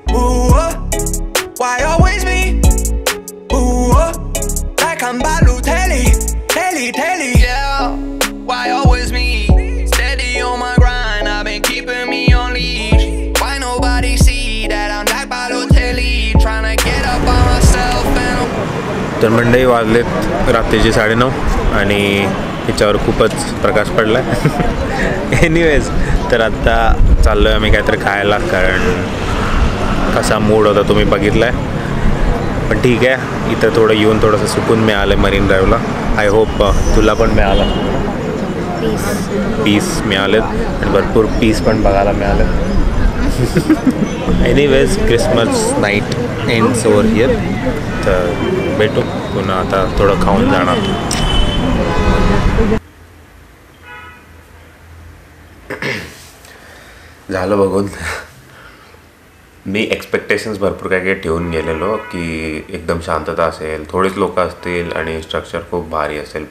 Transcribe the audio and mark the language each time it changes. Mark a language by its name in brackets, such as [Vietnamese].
[English] Ooh, why always me? Ooh, like I'm Balotelli. Telly, yeah. Why always me? Steady on my grind, I've been keeping me on leash. Why nobody see that I'm like Balotelli? Tryna get up on myself and [Marathi] तर मंडळी वाजलेत रात्रीचे 9:30 आणि ह्याच्यावर खूपच प्रकाश पडला आहे. Anyways तर आत्ता चाललो आहे आम्ही काहीतरी खायला, कारण कसा मूड होता तुम्ही बघितला आहे. पण ठीक आहे, इथं थोडं येऊन थोडंसं सुकून मिळालं मरीन ड्राईव्हला. [English] I hope [Marathi] तुला पण मिळालं. पीस मिळालेत आणि भरपूर पीस पण बघायला मिळाले. [English] Anyways Christmas night ends over here. [Marathi] तर भेटू पुन्हा, आता थोडं खाऊन जाणार. झालं बघून. मी एक्सपेक्टेशन्स भरपूर काही ठेवून गेलेलो की एकदम शांतता असेल, थोडेच लोक असतील आणि स्ट्रक्चर खूप भारी असेल.